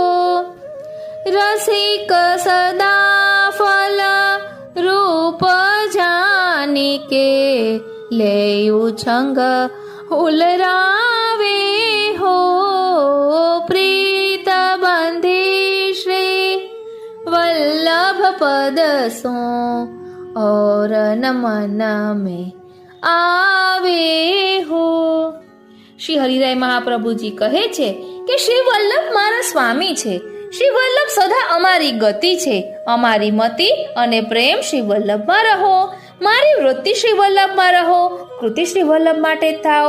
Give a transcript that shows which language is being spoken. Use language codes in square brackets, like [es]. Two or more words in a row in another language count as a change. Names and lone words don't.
[bra] रसिक सदा फल रूप जानी के लेयु छंग उलरावे हो प्रीत बंधी श्री वल्लभ पद सो और नमन में आवे हो। [gu] શ્રી હરિરાય મહાપ્રભુજી કહે છે કે શ્રી વલ્લભ મારા સ્વામી છે. શ્રી વલ્લભ સદા અમારી ગતિ છે. અમારી મતિ અને પ્રેમ શ્રી વલ્લભમાં રહો. મારી વૃત્તિ શ્રી વલ્લભમાં રહો. કૃતિ શ્રી વલ્લભ માટે થાવ.